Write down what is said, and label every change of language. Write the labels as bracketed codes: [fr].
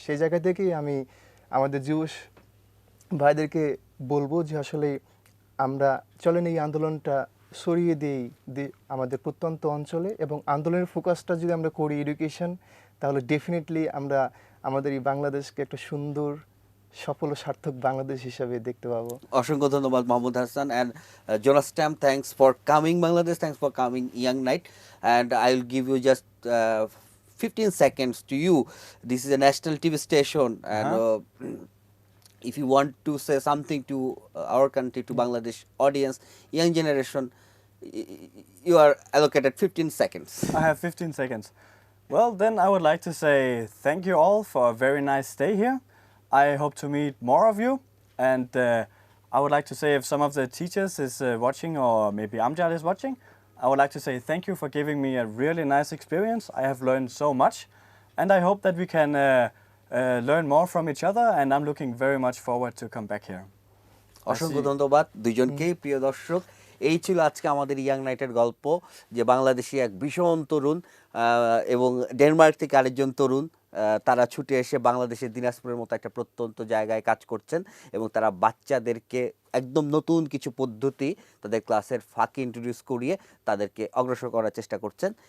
[bn] সেই জায়গা থেকেই আমি আমাদের যুব ভাইদেরকে বলবো যে আসলে আমরা চলেন এই আন্দোলনটা ছড়িয়ে দিই আমাদের প্রত্যন্ত অঞ্চলে, এবং আন্দোলনের ফোকাসটা যদি আমরা করি এডুকেশন, তাহলে ডেফিনেটলি আমরা আমাদের এই বাংলাদেশকে একটা সুন্দর সফল ও সার্থক বাংলাদেশ হিসাবে দেখতে পাবো। অসংখ্য ধন্যবাদ [en] Mohammad Hasan and Jonas Stamp, thanks for coming Bangladesh, thanks for coming Young Night, and I will give you just 15 seconds to you. This is a national TV station, and if you want to say something to our country, to Bangladesh audience, young generation, you are allocated 15 seconds. I have 15 seconds. Well, then I would like to say thank you all for a very nice stay here. I hope to meet more of you, and I would like to say if some of the teachers is watching, or maybe Amjad is watching, I would like to say thank you for giving me a really nice experience. I have learned so much, and I hope that we can learn more from each other, and I'm looking very much forward to come back here. [bn] অসংখ্য ধন্যবাদ দুইজনকেই। প্রিয় দর্শক, এই ছিল আজকে আমাদের young নাইটের গল্প, যে বাংলাদেশি এক ভীষণ তরুণ এবং ডেনমার্ক থেকে আরেকজন তরুণ, তারা ছুটে এসে বাংলাদেশের দিনাজপুরের মতো একটা প্রত্যন্ত জায়গায় কাজ করছেন, এবং তারা বাচ্চাদেরকে একদম নতুন কিছু পদ্ধতি তাদের ক্লাসের ফাঁকে ইন্ট্রোডিউস করিয়ে তাদেরকে অগ্রসর করার চেষ্টা করছেন।